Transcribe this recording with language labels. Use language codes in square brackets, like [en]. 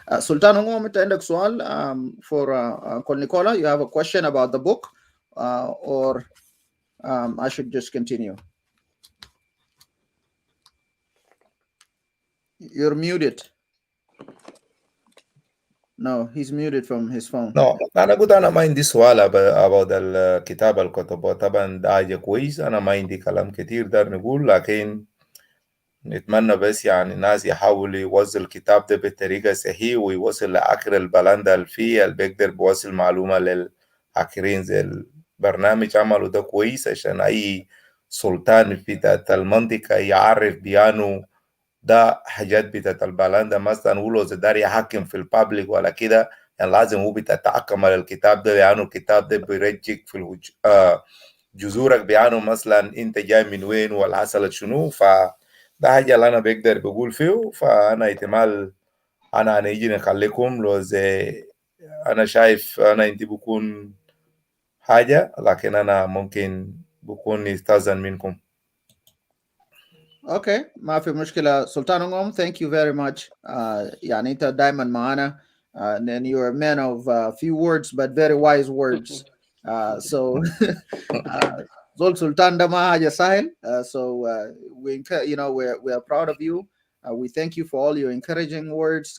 [ar] Sultan Ngom, انت عندك سؤال for Nicola? [en] You have a question about the book, or I should just continue? You're muted. No, he's muted from his phone. [ar] No, أنا قلت أنا ما عندي سؤال about الكتاب اللي كتبه. طبعا ده حاجة كويس، أنا ما عندي كلام كتير دار نقول، لكن نتمنى بس يعني الناس يحاولوا يوصل الكتاب ده بطريقة صحيحة ويوصل لآخر البلندة اللي فيه، اللي بيقدر بيوصل معلومة للآخرين. زي البرنامج عمله ده كويس عشان أي سلطان في ذات المنطقة يعرف بيانو ده حاجات بتاعت البلندة. مثلا هو لو دار يحكم في البابليك ولا كده، يعني لازم هو بتتحكم على الكتاب ده، لأنه الكتاب ده بيرجيك في جذورك، بيانو مثلا انت جاي من وين ولا حصلت شنو. ده حاجة اللي أنا بقدر بقول فيه. فأنا احتمال أنا هنيجي نخليكم لو زي أنا شايف أنا أنت بكون حاجة، لكن أنا ممكن بكون يستأذن منكم. Okay, ما في مشكلة. [en] Sultan ngom, thank you very much. [ar] يعني أنت دايما معنا, [en] and you're a man of few words but very wise words. [ar] So Zol Sultan da ma haja sahel. [en] So we are proud of you. We thank you for all your encouraging words.